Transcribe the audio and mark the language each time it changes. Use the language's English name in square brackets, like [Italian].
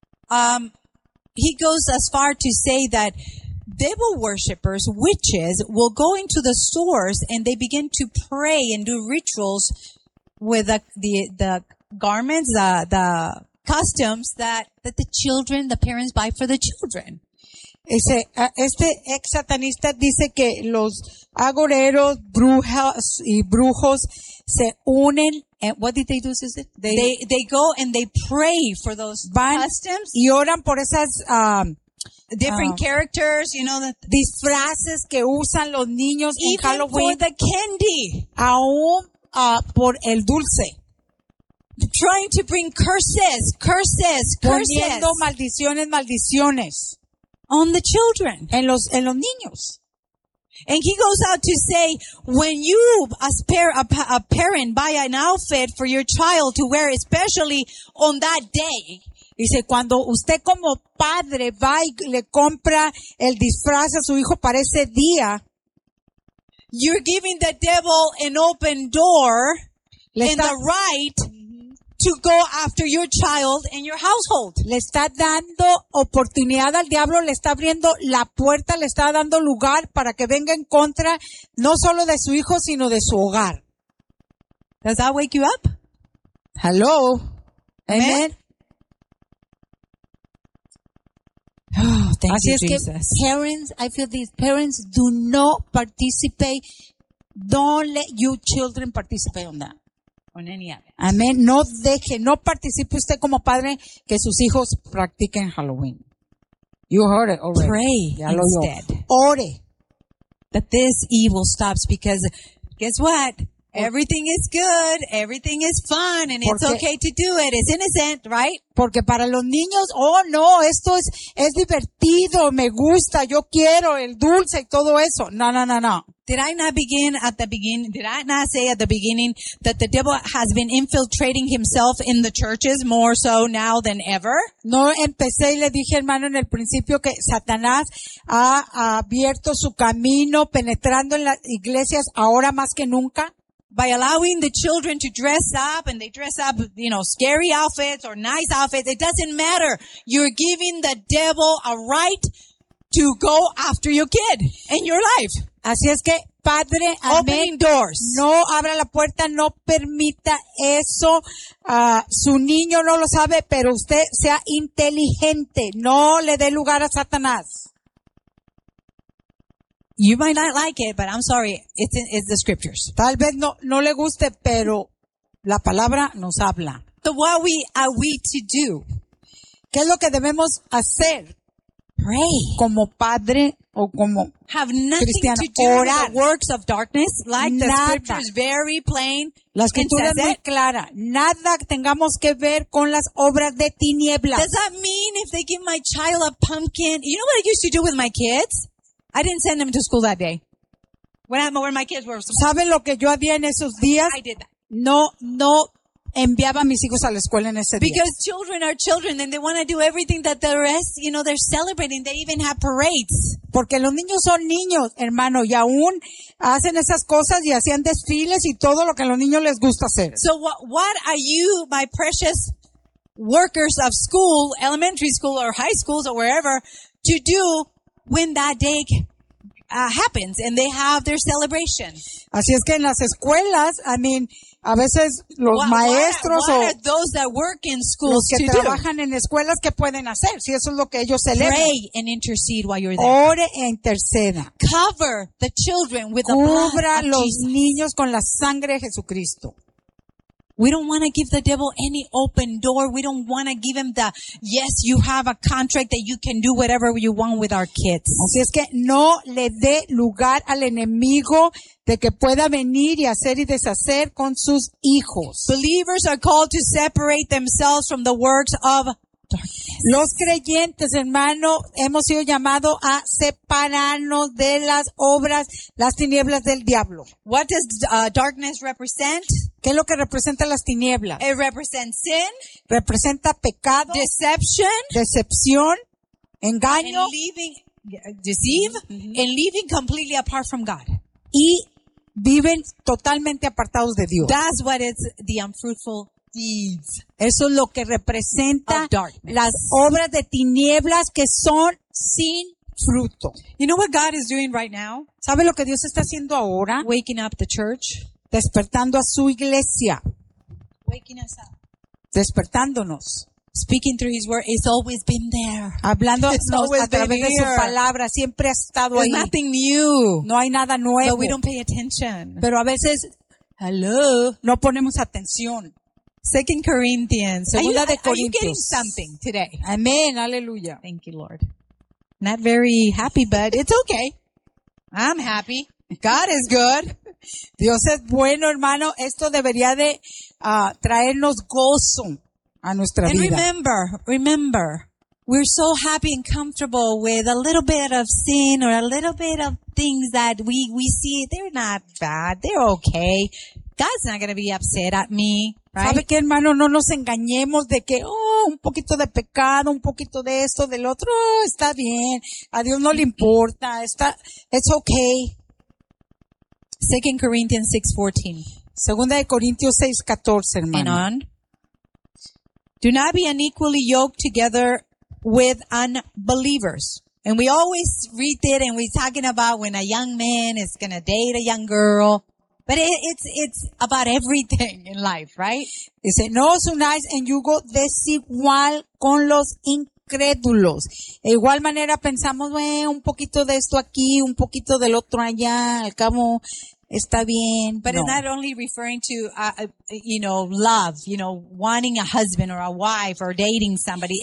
[English] He goes as far to say that devil worshippers, witches, will go into the stores and they begin to pray and do rituals with the garments, the customs that the children, the parents buy for the children. [Spanish] Este ex satanista dice que los agoreros, brujas y brujos se unen. [English] And what did they do, is it? They go and they pray for those customs. [Spanish] Y oran por esas, [English] different characters, you know, [Spanish] disfraces que usan los niños en Halloween. [English] Even for the candy. [Spanish] Por el dulce. [English] Trying to bring curses. [Spanish] Poniendo maldiciones. [English] On the children. [Spanish] En los niños. [English] And he goes out to say, when you, a parent, buy an outfit for your child to wear, especially on that day. [Spanish] Dice, cuando usted como padre va y le compra el disfraz a su hijo para ese día, [English] you're giving the devil an open door and the right to go after your child and your household. [Spanish] Le está dando oportunidad al diablo, le está abriendo la puerta, le está dando lugar para que venga en contra no solo de su hijo, sino de su hogar. [English] Does that wake you up? Hello. Amen. Amen. Thank [Spanish] Así [English] you, [Spanish] es [English] Jesus. Que parents, I feel these parents do not participate. Don't let your children participate on that. On any of it. Amen. [Spanish] No deje, no participe usted como padre que sus hijos practiquen Halloween. [English] You heard it already. Pray ya instead. [Spanish] Ore. [English] That this evil stops because guess what? Everything is good, everything is fun, and it's okay to do it. It's innocent, right? [Spanish] Porque para los niños, oh no, esto es divertido, me gusta, yo quiero el dulce y todo eso. No. [English] Did I not say at the beginning that the devil has been infiltrating himself in the churches more so now than ever? [Spanish] No empecé y le dije, hermano, en el principio que Satanás ha abierto su camino penetrando en las iglesias ahora más que nunca. [English] By allowing the children to dress up, and they dress up, you know, scary outfits or nice outfits, it doesn't matter. You're giving the devil a right to go after your kid and your life. [Spanish] Así es que, padre, [English] opening doors. [Spanish] No abra la puerta, no permita eso. Su niño no lo sabe, pero usted sea inteligente. No le dé lugar a Satanás. [English] You might not like it, but I'm sorry. It's the scriptures. [Spanish] Tal vez no le guste, pero la palabra nos habla. [English] So what are we to do? [Spanish] ¿Qué es lo que debemos hacer? [English] Pray. [Spanish] Como padre o como [English] have nothing [Spanish] cristiana. [English] To do [Spanish] orar. [English] With the works of darkness. Like [Spanish] nada. [English] The scripture is very plain. [Spanish] La escritura es muy clara. Nada tengamos que ver con las obras de tinieblas. [English] Does that mean if they give my child a pumpkin? You know what I used to do with my kids? I didn't send them to school that day. When my kids were. [Spanish] ¿Saben lo que yo hacía en esos días? [English] I did that. [Spanish] No enviaba a mis hijos a la escuela en ese día. [English] Because children are children and they want to do everything that the rest, you know, they're celebrating. They even have parades. [Spanish] Porque los niños son niños, hermano, y aún hacen esas cosas y hacían desfiles y todo lo que a los niños les gusta hacer. [English] So what are you, my precious workers of school, elementary school or high schools or wherever, to do when that day happens and they have their celebration? [Spanish] Así es que en las escuelas, [English] I mean, [Spanish] a veces los maestros o los que trabajan en escuelas, ¿qué pueden hacer? Si eso es lo que ellos celebran. [English] Pray and intercede while you're there. [Spanish] Ore e interceda. [English] Cover the children with the blood of Jesus. [Spanish] Cubra los niños con la sangre de Jesucristo. [English] We don't want to give the devil any open door. We don't want to give him the, yes, you have a contract that you can do whatever you want with our kids. [Spanish] Así es que no le dé lugar al enemigo de que pueda venir y hacer y deshacer con sus hijos. [English] Believers are called to separate themselves from the works of darkness. [Spanish] Los creyentes, hermano, hemos sido llamados a separarnos de las obras, las tinieblas del diablo. [English] What does darkness represent? [Spanish] ¿Qué es lo que representa las tinieblas? [English] It represents sin. [Spanish] Representa pecado. [English] Deception. [Spanish] Decepción. Engaño. [English] And leaving, deceive. Mm-hmm. And leaving completely apart from God. [Spanish] Y viven totalmente apartados de Dios. [English] That's what it's the unfruitful deeds. [Spanish] Eso es lo que representa las obras de tinieblas que son sin fruto. [English] You know what God is doing right now? [Spanish] ¿Sabe lo que Dios está haciendo ahora? [English] Waking up the church. [Spanish] Despertando a su iglesia. [English] Waking us up. [Spanish] Despertándonos. [English] Speaking through his word, it's always been there. [Spanish] Hablando a través de su palabra, siempre ha estado [English] There's [Spanish] ahí. [English] Nothing new. [Spanish] No hay nada nuevo. [English] But we don't pay attention. [Spanish] Pero a veces, [English] hello, [Spanish] no ponemos atención. [English] Second Corinthians, [Spanish] segunda de [English] Corintios. Are you getting something today? [Spanish] Amen, aleluya. [English] Thank you, Lord. Not very happy, but it's okay. I'm happy. God is good. [Spanish] Dios es bueno, hermano. Esto debería de traernos gozo a nuestra [English] and [Spanish] vida. [English] Remember, we're so happy and comfortable with a little bit of sin or a little bit of things that we see. They're not bad. They're okay. God's not going to be upset at me. Right? [Spanish] ¿Sabe qué, hermano? No nos engañemos de que, un poquito de pecado, un poquito de esto, del otro. Oh, está bien. A Dios no le importa. [English] It's okay. 2 Corinthians 6:14. [Spanish] Segunda de Corintios 6:14, hermano. [English] And on. Do not be unequally yoked together with unbelievers. And we always read it and we're talking about when a young man is going to date a young girl. But it's about everything in life, right? [Spanish] Dice, no os unáis en yugo desigual con los incrédulos. De igual manera pensamos, un poquito de esto aquí, un poquito del otro allá, al cabo... Está bien. [English] But [Spanish] no. [English] It's not only referring to, love, wanting a husband or a wife or dating somebody.